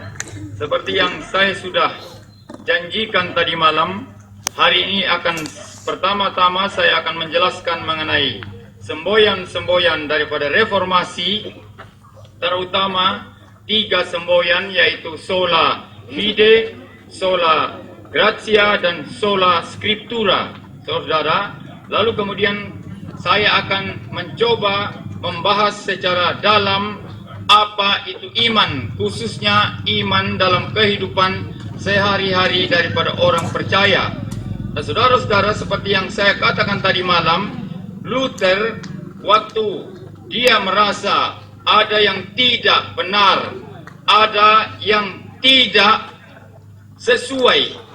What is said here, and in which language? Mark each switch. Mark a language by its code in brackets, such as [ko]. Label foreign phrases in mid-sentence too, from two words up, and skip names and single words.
[id] Seperti yang saya sudah janjikan tadi malam, hari ini pertama-tama saya akan menjelaskan mengenai semboyan-semboyan daripada reformasi, terutama 3 semboyan, yaitu [la] sola fide, sola gratia, [id] dan [la] sola scriptura, [id] saudara. Lalu kemudian saya akan mencoba membahas secara dalam apa itu iman, khususnya iman dalam kehidupan sehari-hari daripada orang percaya. Nah, saudara-saudara, seperti yang saya katakan tadi malam, Luther waktu dia merasa ada yang tidak benar, ada yang tidak sesuai